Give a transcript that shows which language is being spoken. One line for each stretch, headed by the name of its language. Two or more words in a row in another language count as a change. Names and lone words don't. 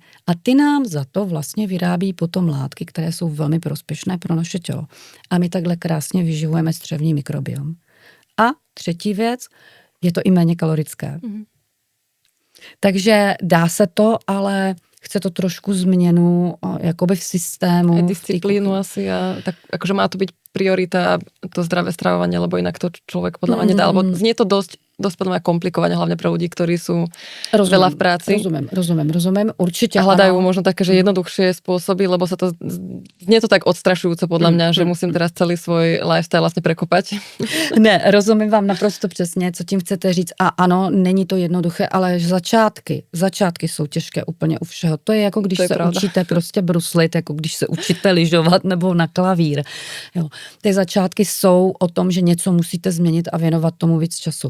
Czech: A ty nám za to vlastně vyrábí potom látky, které jsou velmi prospěšné pro naše tělo. A my takhle krásně vyživujeme střevní mikrobiom. A třetí věc, je to i méně kalorické. Takže dá se to, ale chce to trošku změnu jakoby v systému.
Slovak: Aj disciplínu asi a tak akože má to byť priorita to zdravé stravovanie, lebo inak to človek podľa mňa nedá. Lebo znie to dosť podľa mňa komplikovane, hlavne pre ľudí, ktorí sú veľa v práci. Rozumiem. Určite. A hľadajú možno také, že jednoduchšie spôsoby, lebo sa to znie to tak odstrašujúco podľa mňa, že musím teraz celý svoj lifestyle vlastně prekopať.
Czech: Ne, rozumím vám naprosto přesně, co tím chcete říct. A ano, není to jednoduché, ale začátky jsou těžké úplně u všeho. To je jako když se učíte prostě bruslit, jako když se učíte lyžovat nebo na klavír. Jo. Ty začátky jsou o tom, že něco musíte změnit a věnovat tomu víc času.